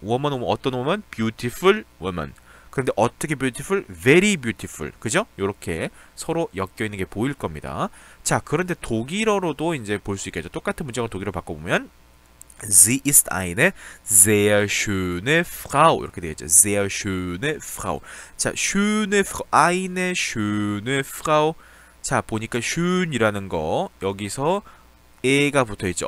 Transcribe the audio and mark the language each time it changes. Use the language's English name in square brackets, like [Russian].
[English] woman은 어떤 woman? beautiful woman. [Korean] 그런데 어떻게 [English] beautiful? very beautiful. [Korean] 그죠? 요렇게 서로 엮여있는 게 보일 겁니다. 자, 그런데 독일어로도 이제 볼 수 있겠죠. 똑같은 문장을 독일어로 바꿔보면 [German] Sie ist eine sehr schöne Frau [Korean] 이렇게 되겠죠. [German] sehr schöne Frau. 자, schöne Frau, eine schöne Frau. [Korean] 자, 보니까 schön이라는 거 여기서 에가 붙어있죠.